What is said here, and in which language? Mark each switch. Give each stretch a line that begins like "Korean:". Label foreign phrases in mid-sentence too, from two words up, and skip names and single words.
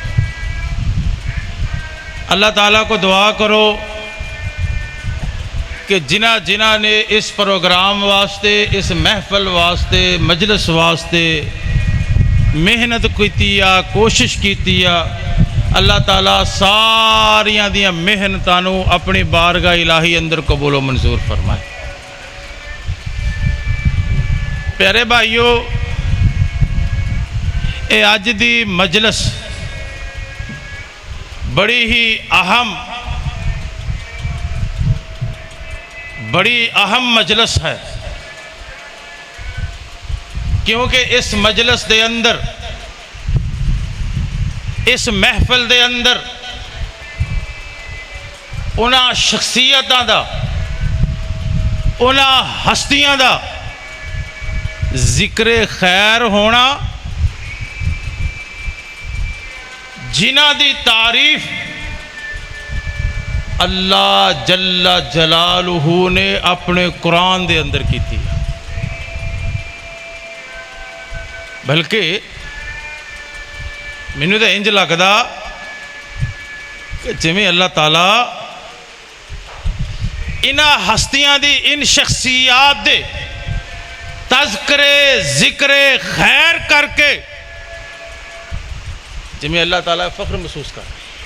Punjabi: اللہ تعالیٰ کو دعا کرو کہ جنہ نے اس پروگرام واسطے، اس محفل واسطے، مجلس واسطے محنت کیتیا، کوشش کیتیا، اللہ تعالیٰ ساریاں دیاں محنتانوں اپنی بارگاہ الہی اندر قبول و منظور فرمائے۔ پیارے بھائیو، اے اج دی مجلس بڑی ہی اہم مجلس ہے، کیونکہ اس مجلس دے اندر، اس محفل دے اندر انہاں شخصیتاں دا، انہاں ہستیاں دا ذکر خیر ہونا، جنہ دی تعریف اللہ جل جلالہ نے اپنے قرآن دے اندر
Urdu: کی تھی۔
Punjabi: بلکہ مینوں تو انج لگدا کہ جویں اللہ تعالیٰ انہاں ہستیاں دی، ان شخصیات دے تذکرے ذکر خیر کر کے جمیں اللہ تعالیٰ فخر محسوس
Urdu: کر رہے ہیں۔